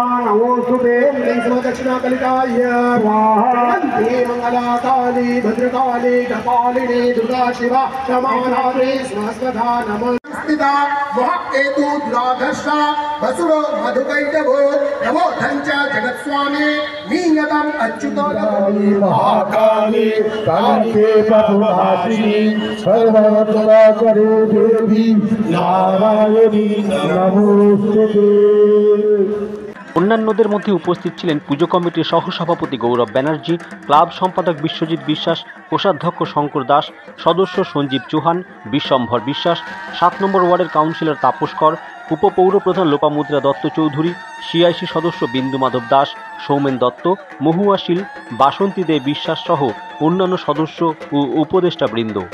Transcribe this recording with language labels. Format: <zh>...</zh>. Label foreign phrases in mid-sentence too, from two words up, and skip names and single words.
<sa>नमोस्तुते दक्षिणा कलिकाय स्वाहा मंगला काली भद्रकाली कपालिनी दुर्गा शिवा नमोनारे स्वस्वधा नमस्तिता महकेतु दुराधर्षा वसुरो मधुकैटभो नमो धञ्च जगत्स्वामी नीयतम अच्युतो महाकाली काली प्रभुहासिनी सर्वत्र करे देवी नारायणी नमोस्तुते।</sa> <bn>অন্যান্যদের মধ্যে উপস্থিত ছিলেন পুজো কমিটির সহসভাপতি গৌরব ব্যানার্জি, ক্লাব সম্পাদক বিশ্বজিৎ বিশ্বাস, কোষাধ্যক্ষ শঙ্কর দাস, সদস্য সঞ্জীব চৌহান, বিশ্বম্ভর বিশ্বাস, 7 নম্বর ওয়ার্ডের কাউন্সিলর তাপস কর, উপপৌরপ্রধান লোপামুদ্রা দত্ত চৌধুরী, সিআইসি সদস্য বিন্দু মাধব দাস, সৌমেন দত্ত, মহুয়া শীল, বাসন্তী দে বিশ্বাস সহ অন্যান্য সদস্য ও উপদেষ্টা বৃন্দ।</bn>